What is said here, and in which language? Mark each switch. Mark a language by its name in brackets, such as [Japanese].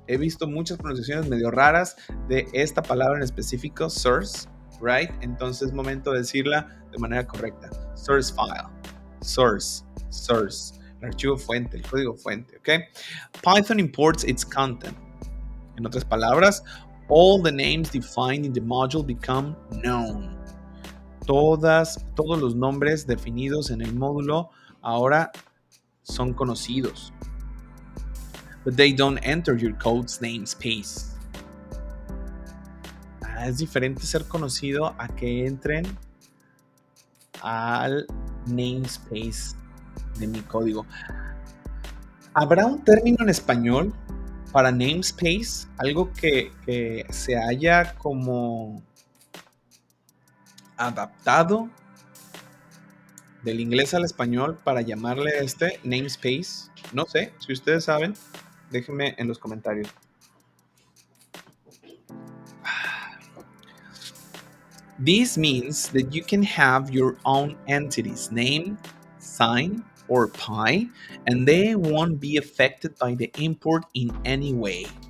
[Spanish] He visto muchas pronunciaciones medio raras de esta palabra en específico, source, right? Entonces es momento de decirla de manera correcta. Source file. Source. Source. El archivo fuente, el código fuente, ¿ok? [English] Python imports its content. [Spanish] En otras palabras, [English] all the names defined in the module become known. [Spanish] Todos los nombres definidos en el módulo ahora son conocidos. [English] But they don't enter your code's namespace. [Spanish] Es diferente ser conocido a que entren al namespace de mi código. ¿Habrá un término en español para namespace? Algo que se haya como adaptado del inglés al español para llamarle namespace. No sé, si ustedes saben, déjenme en los comentarios. [English] This means that you can have your own entities, name, sign, or pi, and they won't be affected by the import in any way.